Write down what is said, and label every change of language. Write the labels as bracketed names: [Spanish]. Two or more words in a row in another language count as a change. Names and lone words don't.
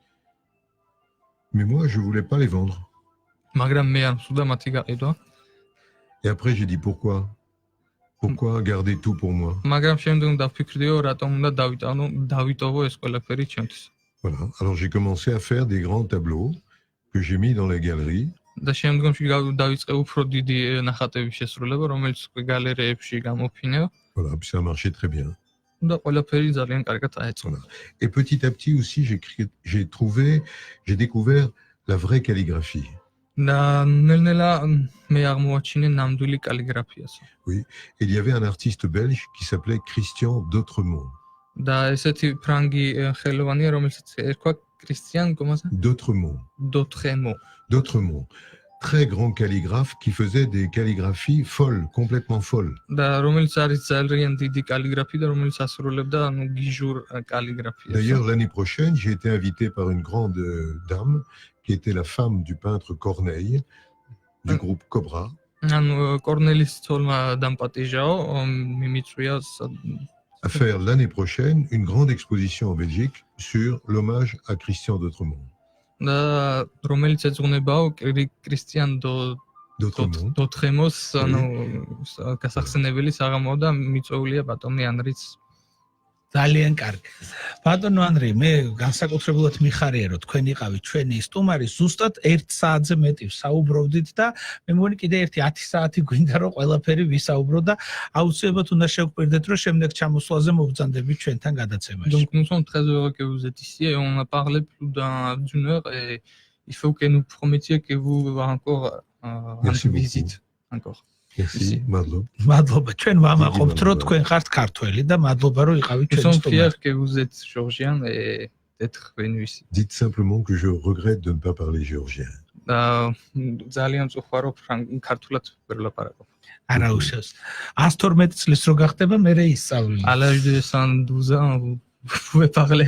[French] Mais moi, je voulais pas les vendre. [Georgian] მაგრამ მე არ მსურდა მათი გაყიდვა. [French] Et après, j'ai dit pourquoi? Pourquoi garder tout pour moi? [Georgian] მაგრამ შემდგომ დავფიქრდიო, რატომ უნდა დავიტოვო ეს ყველაფერი ჩემთვის. [French] Voilà. Alors j'ai commencé à faire des grands tableaux que j'ai mis dans la galerie. [Georgian] და შემდგომში დავიწყე უფრო დიდი ნახატების შესრულება, რომელიც გალერეებში გამოფინეო. [French] Voilà, puis ça a marché très bien. [Georgian] და ყველაფერი ძალიან კარგად აეწყო. [French] Et petit à petit aussi, j'ai découvert la vraie calligraphie. [Georgian] და ნელ-ნელა მე აღმოაჩინე ნამდვილი კალიგრაფიას. [French] Oui, et il y avait un artiste belge qui s'appelait Christian D'Autremont. [Georgian] და ესეთი ფრანგი ხელოვანია, რომელსაც ერქვა Christian D'Autremont. [French] Très grand calligraphe qui faisait des calligraphies folles, complètement folles. [Georgian] და რომელიც არის ძალიან დიდი კალიგრაფი და რომელიც ასრულებდა ანუ გიჟურ კალიგრაფიას. [French] D'ailleurs, l'année prochaine, j'ai été invité par une grande dame qui était la femme du peintre Corneille du groupe Cobra. [Georgian] ანუ კორნელის ცოლმა დამპატიჟაო, მიმიწვია [French] à faire l'année prochaine une grande exposition en Belgique sur l'hommage à Christian D'Autremont. [Georgian] და რომელიც ეძღვნებაო Christian D'Autremont-ს ანუ გასახსენებელი საღამო და მიწვეულია ბატონი ანრის. ძალიან კარგი. ბატონო ანრი, მე განსაკუთრებულად მიხარია, რომ თქვენ იყავით ჩვენი სტუმარი, ზუსტად 1 საათზე მეტი საუბრობდით და მე მგონი კიდე ერთი 10 საათი გვინდა რომ ყველაფერი ვისაუბრო და აუცილებლად უნდა შევკვირდეთ, რომ შემდეგ ჩამოსვლაზე მობრძანდებით ჩვენთან გადაცემაში. [French] Donc nous sommes très heureux que vous êtes ici et on a parlé plus d'une heure et il faut que nous promettiez que vous encore Merci une visite encore. Merci, Madlob. [Georgian] მადლობა. ჩვენ ვამაყობთ, რომ თქვენ ხართ ქართველი და მადლობა რომ იყავით [French] Nous [Georgian] ჩვენი [French] sommes [Georgian] სტუმარი. [French] fiers que vous êtes géorgien et d'être venu ici. Dites simplement que je regrette de ne pas parler géorgien. [Georgian] ძალიან წუხარო ქართულად ვერ ლაპარაკობ. არა უშავს. 112 წლის რო გახდება, მე ისწავლე. [French] À l'âge de 112 ans, vous pouvez parler.